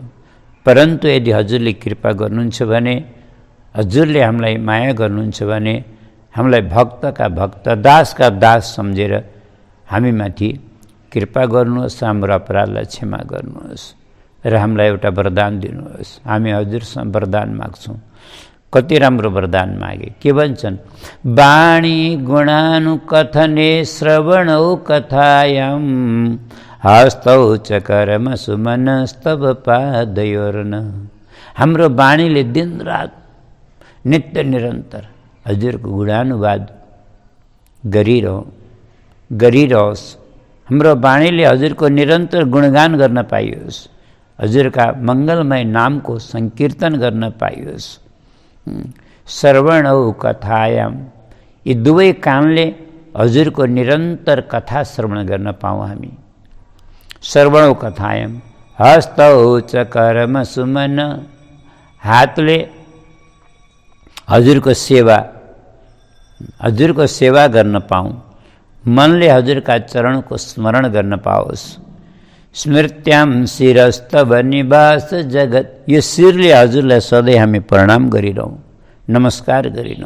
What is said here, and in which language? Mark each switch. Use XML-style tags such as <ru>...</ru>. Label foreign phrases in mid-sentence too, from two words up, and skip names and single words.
<ne>परन्तु यदि हजुरले कृपा गर्नुहुन्छ भने, हजुरले हामीलाई माया गर्नुहुन्छ भने, हामीलाई भक्तका भक्त, दासका दास सम्झेर हामीमाथि कृपा गर्नुहोस्, हाम्रो अपराधलाई क्षमा गर्नुहोस् र हामीलाई एउटा वरदान दिनुहोस्। हामी हजुरसँग वरदान माग्छौँ। कति राम्रो वरदान मागे, के भन्छन्?</ne> <sa>वाणी गुणानुकथने श्रवणौ कथायां हस्तौ च कर्म सुमनस्तव पादयोर्न।</sa> <ne>हाम्रो वाणीले दिनरात नित्य निरन्तर हजुरको गुणानुवाद गरिरहोस्। हाम्रो वाणीले हजुरको निरन्तर गुणगान गर्न पाइयोस्, हजुरका मङ्गलमय नामको सङ्कीर्तन गर्न पाइयोस्।</ne> <sa>श्रवणौ कथायाम,</sa> <ne>यी दुवै कानले हजुरको निरन्तर कथा श्रवण गर्न पाऊँ हामी।</ne> <sa>श्रवणौ कथायाम हस्तौ च कर्म सुमन,</sa> <ne>हातले हजुरको सेवा गर्न पाऊँ। मनले हजुरका चरणको स्मरण गर्न पाओस्।</ne> <sa>स्मृत्याम शिरस्तव निवास जगत,</sa> <ne>यो शिरले हजुरलाई सधैँ हामी प्रणाम गरिरहौँ, नमस्कार गरिरहौँ।</ne>